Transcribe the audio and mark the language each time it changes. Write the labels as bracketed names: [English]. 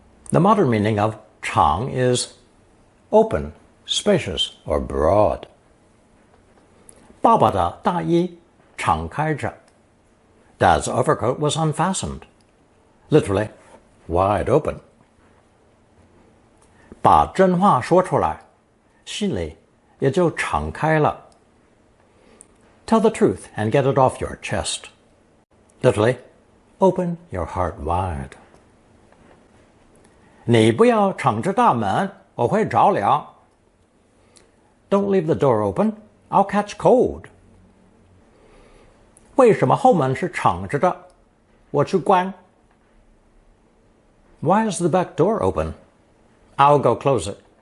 [English] The modern meaning of chang is open, spacious, or broad. [Chinese] 爸爸的大衣敞开着. [English] Dad's overcoat was unfastened, literally wide open. [Chinese] 把真话说出来，心里也就敞开了. [English] Tell the truth and get it off your chest. Literally, open your heart wide. [Chinese] 你不要敞着大门，我会着凉. [English] Don't leave the door open, I'll catch cold. [Chinese] 为什么后门是敞着的？我去关。 [English] Why is the back door open? I'll go close it.